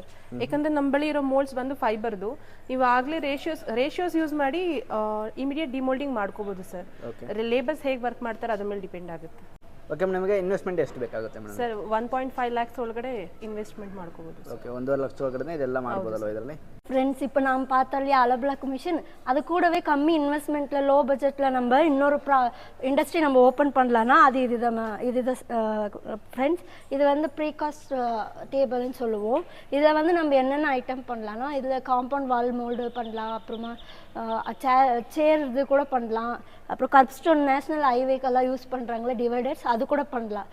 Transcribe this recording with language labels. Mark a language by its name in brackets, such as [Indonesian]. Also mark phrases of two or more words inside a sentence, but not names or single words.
[Kannada] ಯಾಕಂದ್ರೆ ನಮ್ಮ ಬಳಿ ಇರೋ ಮೋಲ್ಡ್ಸ್ ಬಂದು ಫೈಬರ್ದು. ನೀವು ಆಗಲೇ [English] ratios use [Kannada] ಮಾಡಿ [English] immediate demoulding [Kannada] ಮಾಡ್ಕೋಬಹುದು ಸರ್. ಲೇಬರ್ಸ್ ಹೇಗೆ ವರ್ಕ್ ಮಾಡ್ತಾರೆ ಅದ್ರ ಮೇಲೆ ಡಿಪೆಂಡ್ ಆಗುತ್ತೆ. ಓಕೆ, ನಮಗೆ ಇನ್ವೆಸ್ಟ್ಮೆಂಟ್ ಎಷ್ಟು ಬೇಕಾಗುತ್ತೆ ಮೇಡಮ್? ಸರ್, 1.5 lakhs ಒಳಗಡೆ ಇನ್ವೆಸ್ಟ್ಮೆಂಟ್ ಮಾಡ್ಕೋಬಹುದು. ಓಕೆ, 1.5 ಲಕ್ಷ ಒಳಗಡೆ ಇದೆಲ್ಲ ಮಾಡ್ಬೋದಲ್ವಾ ಇದರಲ್ಲಿ? [Tamil] ஃப்ரெண்ட்ஸ், இப்போ நாம் பார்த்தாலே [English] hollow block machine, [Tamil] அது கூடவே கம்மி இன்வெஸ்ட்மெண்ட்டில் [English] low budget [Tamil] நம்ம இன்னொரு இண்டஸ்ட்ரி நம்ம ஓப்பன் பண்ணலான்னா அது இதுதான் ஃப்ரெண்ட்ஸ். இது வந்து [English] precast table [Tamil] சொல்லுவோம். இதை வந்து நம்ம என்னென்ன ஐட்டம் பண்ணலான்னா, இதில் [English] compound wall mould [Tamil] பண்ணலாம், அப்புறமா சேர் இது கூட பண்ணலாம், அப்புறம் [English] kerbstone national highway use [Tamil] பண்ணுறாங்களே டிவைடர்ஸ், அது கூட பண்ணலாம்.